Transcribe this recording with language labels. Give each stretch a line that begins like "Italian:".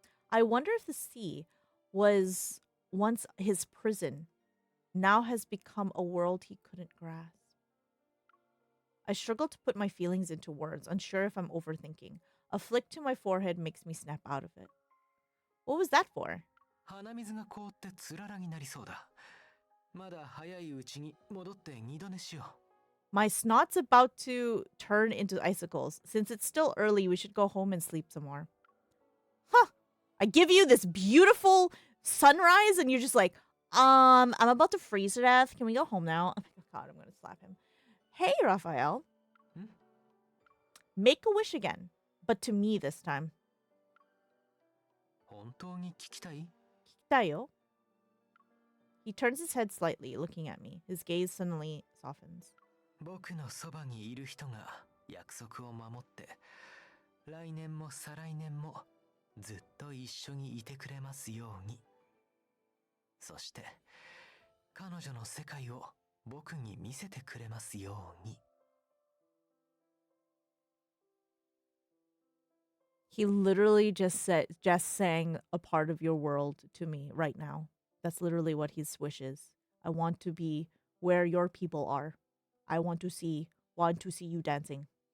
English: I wonder if the sea was once his prison, now has become a world he couldn't grasp. I struggle to put my feelings into words, unsure if I'm overthinking. A flick to my forehead makes me snap out of it. What was that for?
Japanese: 鼻水が凍ってつららになりそうだ。まだ早いうちに戻って二度寝しよう。
English: My snot's about to turn into icicles. Since it's still early, we should go home and sleep some more. Huh. I give you this beautiful sunrise and you're just like, I'm about to freeze to death. Can we go home now? Oh my god, I'm gonna slap him. Hey, Raphael. Make a wish again, but to me this time.
Japanese: 本当に聞きたい? Tayo.
English: He turns his head slightly, looking at me. His gaze suddenly softens.
Japanese: 僕のそばにいる人が約束を守って、来年も再来年もずっと一緒にいてくれますように。そして、彼女の世界を僕に見せてくれますように。
English: He literally just sang a part of your world to me right now. That's literally what his wish is. I want to be where your people are. I want to see you dancing.